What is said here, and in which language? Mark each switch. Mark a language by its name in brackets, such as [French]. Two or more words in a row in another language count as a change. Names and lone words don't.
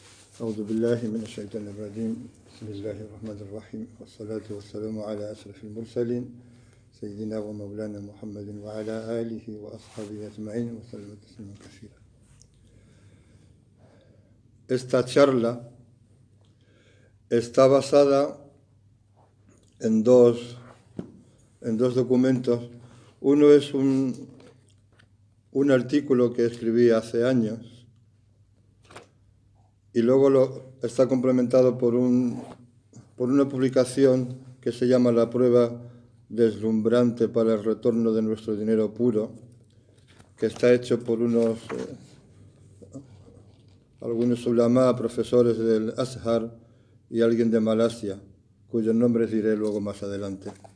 [Arabic] أعوذ بالله من الشيطان الرجيم بسم الله الرحمن الرحيم والصلاة والسلام على أشرف المرسلين سيدنا ومولانا محمد وعلى آله وأصحابه أجمعين وسلم تسليما كثيرا. [Spanish] Esta charla está basada en dos documentos. Uno es un artículo que escribí hace años y luego está complementado por una publicación que se llama La prueba deslumbrante para el retorno de nuestro dinero puro, que está hecho por algunos ulama, profesores del Azhar y alguien de Malasia, cuyos nombres diré luego más adelante.